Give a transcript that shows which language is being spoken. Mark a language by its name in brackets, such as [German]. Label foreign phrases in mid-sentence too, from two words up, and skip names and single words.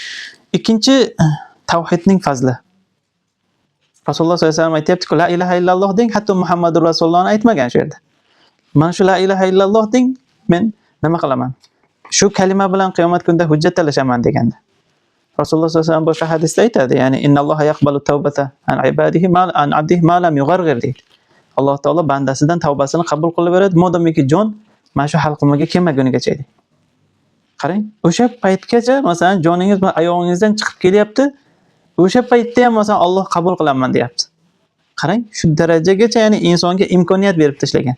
[Uzbek] Ikkinchi, tavhidning fazli. Rasululloh sollallohu alayhi vasallam aytayapti-ku, [Arabic] لا إله إلا الله [Uzbek] deng, hatto Muhammadur Rasulullohni aytmagan shu yerda. Mana shu [Arabic] لا إله إلا الله [Uzbek] deng, men nima qilaman? Shu kalima bilan qiyomat kunida hujjat talashaman deganda. Rasululloh sollallohu alayhi vasallam boshqa hadisda aytadi, ya'ni [Arabic] إن الله يقبل توبة عن عباده ما عن عبده ما لم يغرغر [Uzbek] deydi. Alloh taolo bandasidan tavbasini qabul qilaveradi, modomiki jon mana shu halqumiga kelmagunigacha deydi. Qarang, o'sha paytgacha masalan joningiz oyog'ingizdan chiqib kelyapti, o'sha paytda ham masalan Alloh qabul qilaman deyapti. Qarang, shu darajagacha ya'ni insonga imkoniyat berib tashlagan.